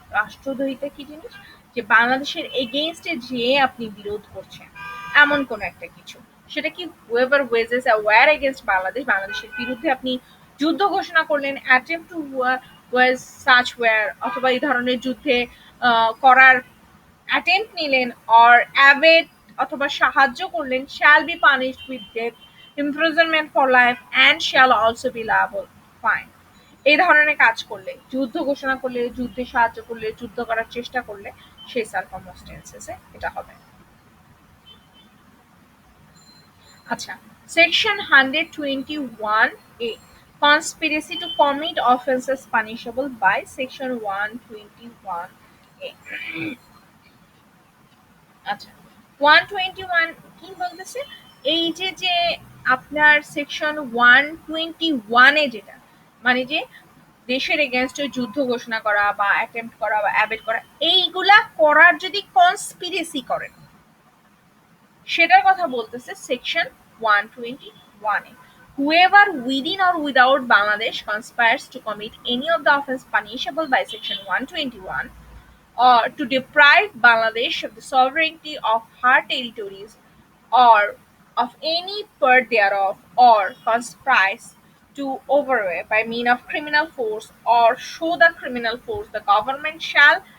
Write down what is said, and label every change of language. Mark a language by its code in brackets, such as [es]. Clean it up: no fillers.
[bn] রাষ্ট্রদ্রোহিতা কি জিনিস? যে বাংলাদেশের এগেইনস্টে যে আপনি বিরোধ করছেন এমন কোন একটা কিছু, সেটা কি [en] whoever wages a war against [bn] Bangladesh, বাংলাদেশের বিরুদ্ধে আপনি যুদ্ধ ঘোষণা করলেন, [en] attempt to wage such war, [bn] অথবা এই ধরনের যুদ্ধে করার attempt নিলেন, [en] or aid [bn] অথবা সাহায্য করলেন, [en] shall be punished with death, imprisonment for life and shall also be liable fine। [bn] এই ধরনের কাজ করলে, যুদ্ধ ঘোষণা করলে, যুদ্ধে সাহায্য করলে, যুদ্ধ করার চেষ্টা করলে সেই সারকমস্টেন্সেসে এটা হবে। [en] আচ্ছা, section 121A, conspiracy to commit offenses punishable by section 121A। [bn] আচ্ছা, 121 কি বলতেছে? এই যে আপনার সেকশন 121 এ যেটা, মানে যে দেশের এগেনস্টে যুদ্ধ ঘোষণা করা বা অ্যাটেম্প্ট করা বা অ্যাবেট করা, এইগুলা করার যদি কনস্পিরেসি করেন সেটার কথা বলতেছে section 121 A. [en] Whoever within or without Bangladesh conspires to commit any of the offense punishable by section 121 or to deprive Bangladesh of the sovereignty of her territories or of any part thereof, or conspires to overweigh by means of criminal force or show the criminal force, the government shall